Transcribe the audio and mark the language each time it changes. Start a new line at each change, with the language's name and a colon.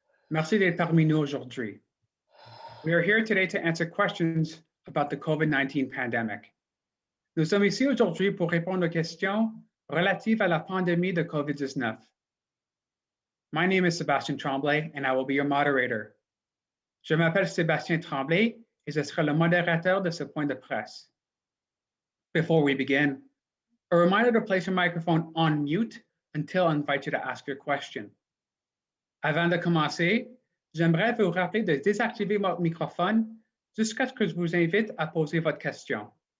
French: Merci d'être parmi nous aujourd'hui.
English: We are here today to answer questions about the COVID-19 pandemic.
French: Nous sommes ici aujourd'hui pour répondre aux questions relatives à la pandémie de COVID-19.
English: My name is Sébastien Tremblay, and I will be your moderator.
French: Je m'appelle Sébastien Tremblay, et je serai le modérateur de ce point de presse.
English: Before we begin, a reminder to place your microphone on mute until I invite you to ask your question.
French: Avant de commencer, j'aimerais vous rappeler de désactiver votre microphone jusqu'à ce que je vous invite à poser votre question.